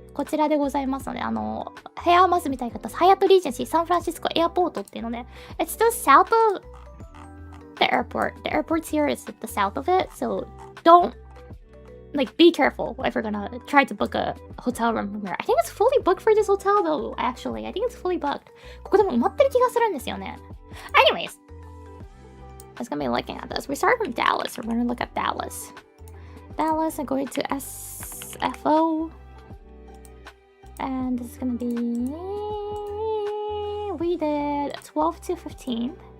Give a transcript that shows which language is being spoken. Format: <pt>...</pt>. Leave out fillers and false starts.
<ja>こちらでございますので、ヘアマスみたいな方、ハイアットリージェンシー、サンフランシスコエアポートっていうので、</ja> <en>it's the south of the airport. The airport's here is the south of it, so don't, like, be careful if you're gonna try to book a hotel room from here. I think it's fully booked for this hotel though, actually. I think it's fully booked.</en> <ja>ここでも埋まってる気がするんですよね。</ja> <en>Anyways, I was gonna be looking at this. We started from Dallas. We're gonna look at Dallas. Dallas, I'm going to SFO. And this is gonna be... We did 12 to 15.</en>